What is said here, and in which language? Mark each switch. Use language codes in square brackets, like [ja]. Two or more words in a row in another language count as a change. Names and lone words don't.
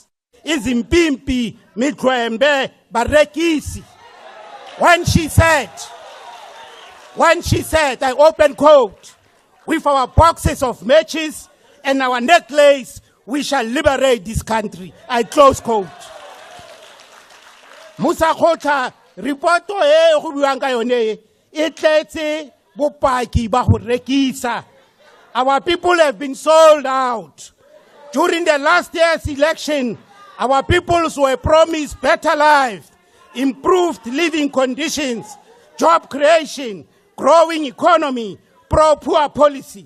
[zu] Izimpimpi Midwembe Barekisi. [en] When she said, I open quote, with our boxes of matches and our necklace, we shall liberate this country. I close quote. [tn] Musa Khota, reporto e go buang ka yone e tletse bopaki ba go rekisa. [en] Our people have been sold out. During the last year's election, our peoples were promised better life, improved living conditions, job creation, growing economy, pro-poor policy.